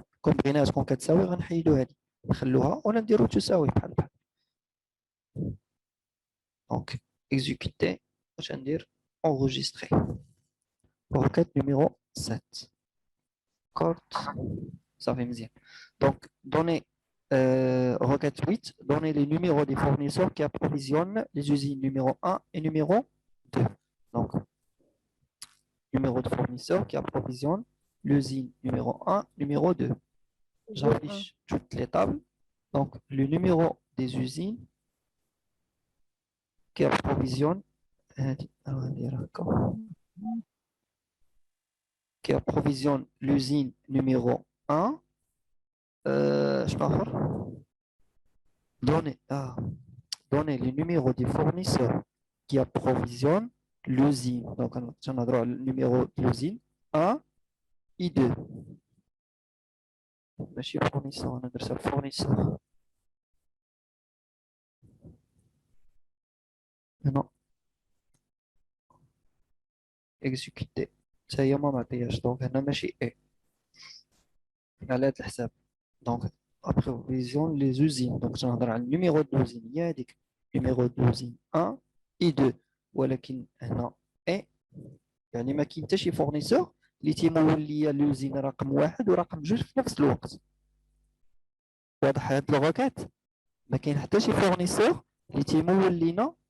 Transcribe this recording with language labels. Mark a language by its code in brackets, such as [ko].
[ar] كون بغينا تكون كتساوي غنحيدو هذه نخلوها ولا نديرو تساوي بحال دونك exécuter واش ندير [fr] enregistrer requête numéro 7 carte [ar] صافي مزيان. [fr] دونك donner requête 8 donner les numéros des fournisseurs qui approvisionnent les usines numéro 1 et numéro 2. Donc numéro de fournisseur qui approvisionne l'usine numéro 1 numéro 2. J'affiche toutes les tables. Donc le numéro des usines qui approvisionne l'usine numéro 1 donner les numéros des fournisseurs qui approvisionnent l'usine. Donc on a droit le numéro de l'usine 1 et 2. [ar] ماشي fournisseur انا درت fournisseur هنا exécuter حتى هي ما معطياش. دونك هنا ماشي اي على هذا الحساب. [fr] دونك approvisionne les usines. [ar] دونك تنهضر على النيميرو دو لوزين هي هذيك نيميرو دو لوزين 1 اي 2 ولكن هنا اي يعني ما كاين حتى شي فورنيسور اللي تيمول ليا لوزين رقم 1 ورقم 2 في نفس الوقت. واضح هاد لوغاكات ما كاين حتى شي فورنيسور اللي تيمول لينا